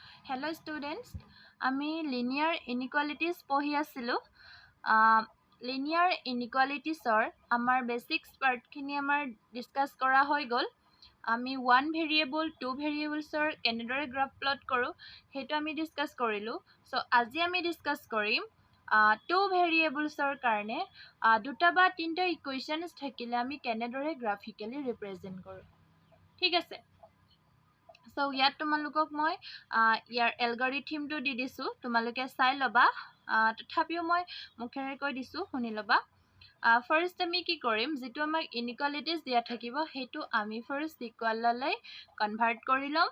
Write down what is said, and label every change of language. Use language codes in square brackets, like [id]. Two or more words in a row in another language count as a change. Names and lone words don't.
[as] Hello students, আমি [en] linear inequalities [as] পঢ়ি আছিলোঁ। [en] Linear inequalitiesৰ [as] আমাৰ [en] basics partখিনি [as] আমাৰ discuss কৰা হৈ গ'ল। আমি 1 variable, 2 variablesৰ কেনেদৰে [en] graph plot [as] কৰোঁ সেইটো আমি discuss কৰিলোঁ। So আজি আমি discuss কৰিম 2 variablesৰ কাৰণে দুটা বা তিনিটা equations থাকিলে আমি কেনেদৰে [en] graphically represent [as] কৰোঁ। ঠিক আছে। So ইয়াত তোমালোকক মই ইয়াৰ এলগৰিথমটো দি দিছোঁ, তোমালোকে চাই ল'বা। তথাপিও মই মুখেৰে কৈ দিছোঁ, শুনি ল'বা। ফাৰ্ষ্ট আমি কি কৰিম, যিটো আমাক ইনইকুৱালিটিজ দিয়া থাকিব সেইটো আমি ফাৰ্ষ্ট ইকুৱেললৈ কনভাৰ্ট কৰি ল'ম।